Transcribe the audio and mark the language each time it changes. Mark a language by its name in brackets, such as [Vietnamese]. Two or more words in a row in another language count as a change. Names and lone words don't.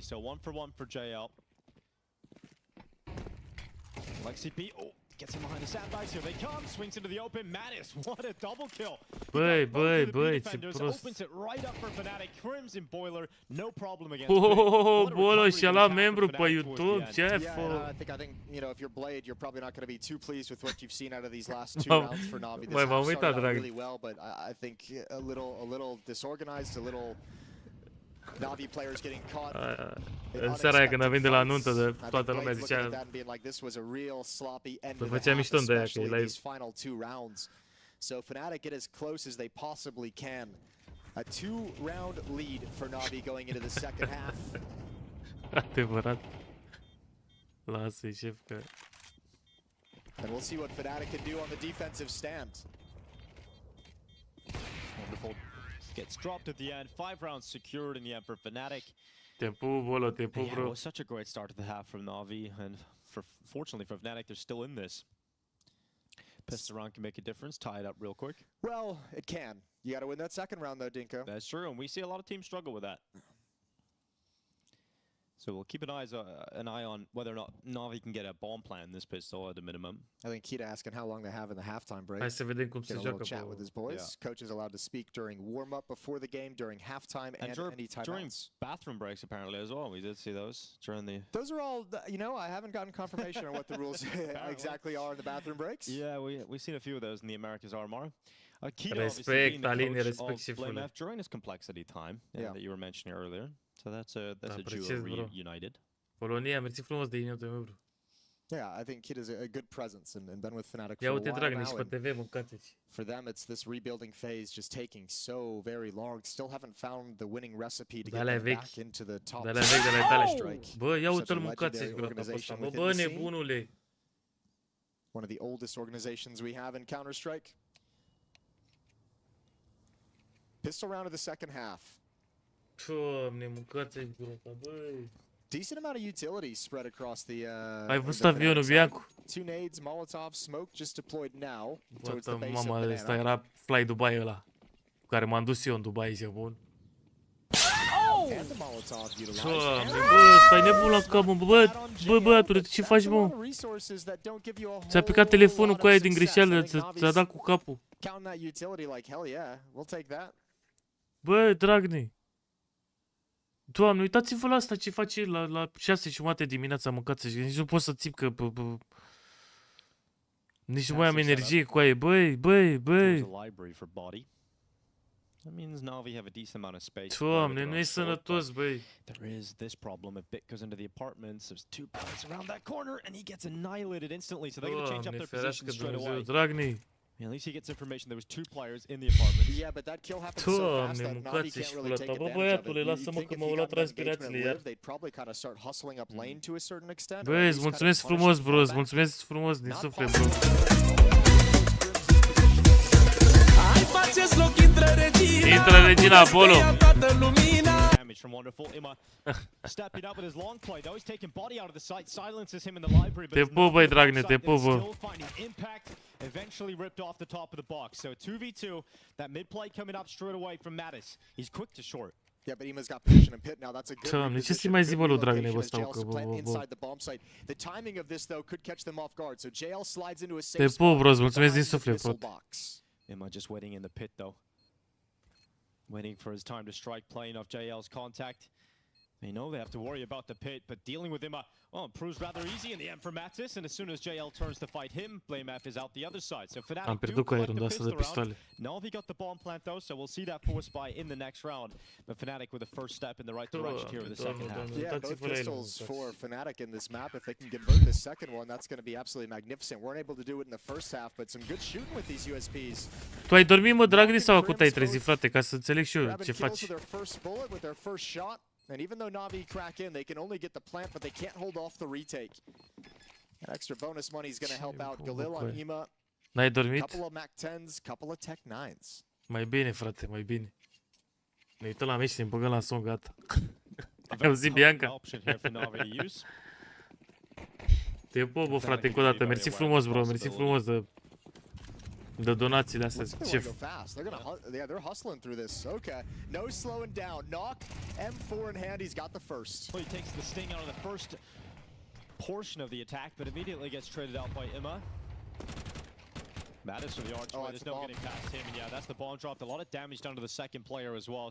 [English] So 1 for 1 for JL. Alexi B, gets him behind the sandbags. Here they come. Swings into the open. Mattis, what a double kill. [Romanian] Băi, [English] Opens it right up for FANATIC. Crimson Boiler, no problem against [Romanian] Bolo și-a luat membru pe YouTube, ce [English] I think, you know, if you're Blade, you're probably not going to be too pleased with what you've seen out of these last 2 rounds for Na'Vi. This half started out really well, but I think a little disorganized, a little Na'Vi players getting caught. [Romanian] În seara aia când a venit de la nuntă, de toată lumea zicea... Făcea mișto de aia, că e live. [English] So FANATIC get as close as they possibly can. A 2-round lead for Na'Vi going into the second half. [Romanian] Adevărat. Lasă-i, șef, că... [English] And we'll see what FANATIC can do on the defensive stand. Wonderful. Gets dropped at the end. 5 rounds secured in the end for FANATIC. Tempo, Bolo, tempo, bro. It was such a great start to the half from Na'Vi, and fortunately for FANATIC, they're still in this. Pissed around can make a difference. Tie it up real quick. Well, it can. You got to win that second round, though, Dinko. That's true, and we see a lot of teams struggle with that. So we'll keep an eye on whether or not Na'Vi can get a bomb plan in this pistol at a minimum. I think Kita asking how long they have in the halftime break. [Romanian] Hai să vedem cum se joacă. [English] Get a little chat with his boys. Coach is allowed to speak during warm-up before the game, during halftime, and any timeouts. During bathroom breaks, apparently, as well. We did see those during the... Those are all, you know, I haven't gotten confirmation on what the rules exactly are in the bathroom breaks. Yeah, we've seen a few of those in the Americas RMR. Kita, obviously, being the coach of Blamef during his complexity time that you were mentioning earlier. So that's a duo reunited. [Romanian] Polonia, mersi frumos de inimă, membru. [English] Yeah, I think Kid is a good presence and been with FANATIC for a while Dragon, now. [Romanian] Pe TV, mâncați-ți. [English] For them, it's this rebuilding phase just taking so very long. Still haven't found the winning recipe to get them back into the top. [Romanian] Bă, ia uite-l, mâncați-ți groata ăsta. Bă, nebunule. [English] One of the oldest organizations we have in Counter-Strike. Pistol round of the second half. [Romanian] Doamne, mâncați-ți groata, băi. [English] Decent amount of utility spread across the. [Romanian] Ai văzut avionul, Biancu? [English] 2 nades, Molotov, smoke just deployed now towards the the base mama, of Banana. [Romanian] Ăsta era Fly Dubai ăla, cu care m-am dus eu în Dubai, zic bun. Doamne, bă, stai nebun la cap, mă, bă, băiatule, ce faci, mă? Ți-a picat telefonul cu aia din greșeală, ți-a dat cu capul. Bă, Dragney. Doamne, uitați-vă la asta ce face la 6:30 dimineața, mâncați și nici nu pot să țip că... Nici nu mai am energie cu aia, băi. [English] That means Na'Vi have a decent amount of space. [Romanian] Doamne, nu e sănătos, băi. [English] There is this problem. If Bit goes into the apartments, there's 2 players around that corner, and he gets annihilated instantly. So they're going to change up their position straight away. Dragney. At least he gets information there was 2 players in the apartment. Yeah, but that kill happened so fast that Na'Vi can't really take advantage of it. You think if he got that engagement live, they'd probably kind of start hustling up lane to a certain extent. [Romanian] Băi, îți mulțumesc frumos, bro, îți mulțumesc frumos din suflet, bro. Intră regina Apollo. [English] Damage from Wonderful. Imma stepping up with his long play though. He's taking body out of the sight, silences him in the library. [Romanian] Te pup, băi, Dragney, te pup, bă. [English] Still finding impact. Eventually ripped off the top of the box. So 2v2. That mid play coming up straight away from Mattis. He's quick to short. Yeah, but Ima's got position and pit now. That's a good [Romanian] Doamne, ce să mai zi, bă, lui Dragney, bă, stau că, bă. [English] The timing of this though could catch them off guard. So JL slides into a safe [Romanian] Te pup, bro, îți mulțumesc din suflet, bro. [English] Imma just waiting in the pit though. Waiting for his time to strike, playing off JL's contact. They know they have to worry about the pit, but dealing with Imma, proves rather easy in the end for Mattis, and as soon as JL turns to fight him, BlameF is out the other side. So FANATIC do collect the pistol round. Na'Vi got the bomb plant though, so we'll see that force buy in the next round. But FANATIC with the first step in the right direction here in the second half. Yeah, both pistols for FANATIC in this map. If they can convert this second one, that's going to be absolutely magnificent. Weren't able to do it in the first half, but some good shooting with these USPs. [Romanian] Tu ai dormit, mă, Dragney, sau acum te-ai trezit, frate, ca să înțeleg și eu ce faci? [English] And even though Na'Vi crack in, they can only get the plant, but they can't hold off the retake. That extra bonus money is going to help out Galil on Ima. [Romanian] N-ai dormit? [English] Couple of Mac 10s, couple of Tech 9s. [Romanian] Mai bine, frate, mai bine. Ne uităm la meci și ne băgăm la son, gata. Ai auzit, Bianca? Te pup, bă, frate, încă o dată. Mersi frumos, bro, mersi frumos de donațiile astea, șef. [English] They're hustling through this. Okay, no slowing down. Knock, M4 in hand. He's got the first. Well, he takes the sting out of the first portion of the attack, but immediately gets traded out by Imma. Mattis for the archway. There's no getting past him, and yeah, that's the bomb dropped. A lot of damage done to the second player as well.